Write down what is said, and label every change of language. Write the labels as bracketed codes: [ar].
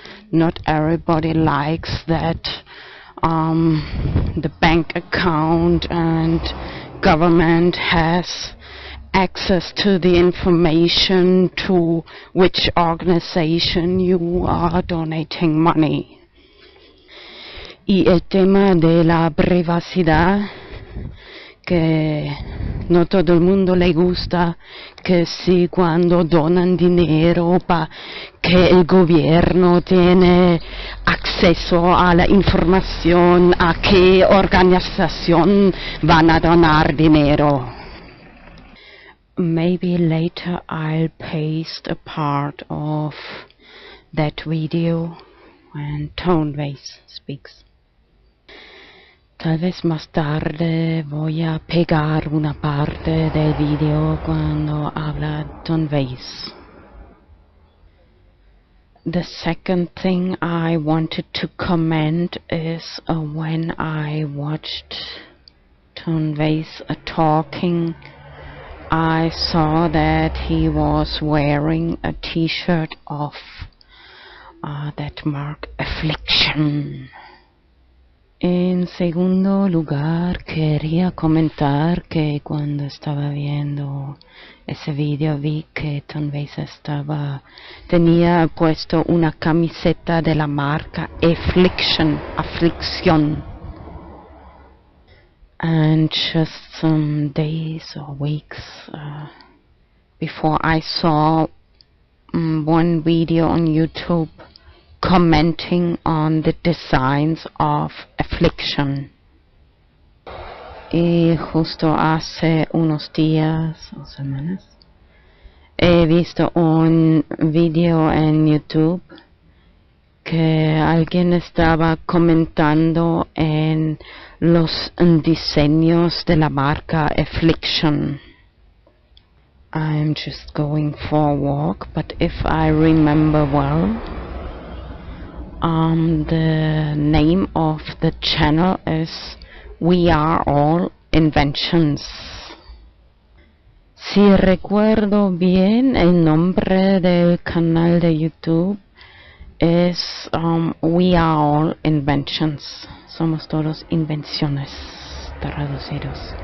[en] Not everybody likes that the bank account and government has access to the information to which organization you are donating money. [es] Y el tema de la privacidad, que no todo el mundo le gusta, que si cuando donan dinero que el gobierno tiene acceso a la información a qué organización van a donar dinero. [en] Maybe later I'll paste a part of that video when Tonebase speaks. [es] Tal vez más tarde voy a pegar una parte del video cuando habla Tonebase. [en] The second thing I wanted to comment is when I watched Tonebase talking, I saw that he was wearing a t-shirt of that mark Affliction. [es] En segundo lugar, quería comentar que cuando estaba viendo ese video vi que Tonebase tenía puesto una camiseta de la marca Affliction. [en] And just some days or weeks before, I saw one video on YouTube commenting on the designs of Affliction. [es] Y justo hace unos días o semanas he visto un video en YouTube que alguien estaba comentando en los diseños de la marca Affliction. [en] I'm just going for a walk, but if I remember well, the name of the channel is We Are All Inventions. [es] Si recuerdo bien, el nombre del canal de YouTube es We Are All Inventions. Somos todos invenciones, traducidos.